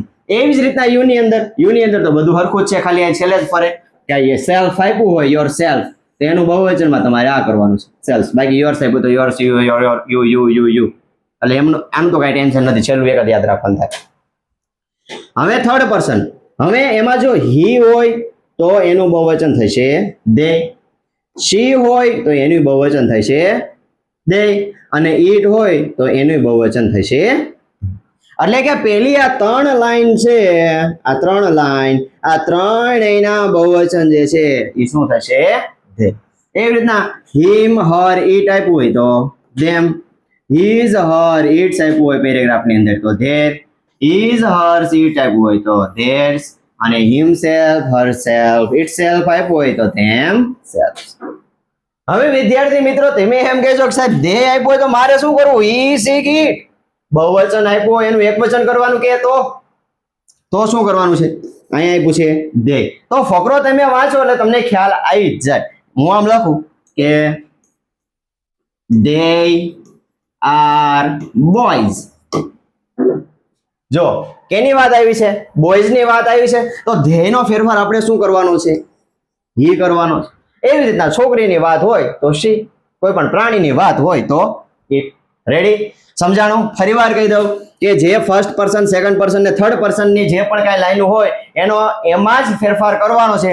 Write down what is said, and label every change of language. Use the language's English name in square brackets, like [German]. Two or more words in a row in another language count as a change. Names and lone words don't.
[Gujarati] એવી જ રીતના યુ ની અંદર તો બધું હરખું જ છે, ખાલી અહીં છેલ્લે જ ફરે કે એ સેલ્ફ આપ્યું હોય, [English] your self, [Gujarati] તો એનું બહુવચનમાં તમારે આ કરવાનું છે સેલ્ફ. બાકી યોર્સ આપ્યું તો યોર્સ, યુ, યોર, યુ, યુ, યુ, યુ. એટલે એમનું આનું તો કઈ ટેન્શન નથી, છેલ્લું એક જ યાદ રાખવાનું થાય. હવે [English] third person, [Gujarati] હવે એમાં જો હી હોય તો એનું બહુવચન થશે they. she હોય તો એનું બહુવચન થશે they, અને it હોય તો એનું બહુવચન થશે. એટલે કે પેલી આ 3 લાઈન છે, આ 3 લાઈન, આ ત્રણેયના બહુવચન જે છે એ શું થશે? they. એવી રીતના [English] him, her, it [Gujarati] આપ્યું હોય તો them, [English] his, her, its [Gujarati] આપ્યું હોય પેરેગ્રાફની અંદર તો [English] their, his, hers, it [Gujarati] આપ્યું હોય તો theirs, અને [English] himself, herself, itself [Gujarati] આપ્યું હોય તો themselves. હવે વિદ્યાર્થી મિત્રો તમે એમ કહેશો કે સાહેબ they આપ્યું હોય તો મારે શું કરવું? [English] he, she, it. [Gujarati] બહુવચન આપ્યું હોય એનું એકવચન કરવાનું કે તો શું કરવાનું છે? અહીંયા આપ્યું છે they. તો ફકરો તમે વાંચો એટલે તમને ખ્યાલ આવી જ જાય. હું આમ લખું કે [English] they are boys. [Gujarati] જો કેની વાત આવી છે? બોયઝ ની વાત આવી છે. તો they નો ફેરફાર આપણે શું કરવાનો છે? he કરવાનો છે. એવી રીતના છોકરીની વાત હોય તો she, કોઈ પણ પ્રાણીની વાત હોય તો it. રેડી? સમજાણું? ફરીવાર કહી દઉં કે જે [English] first person, second person [Gujarati] ને [English] third person [Gujarati] ની જે પણ કાંઈ લાઈનો હોય એનો એમાં જ ફેરફાર કરવાનો છે.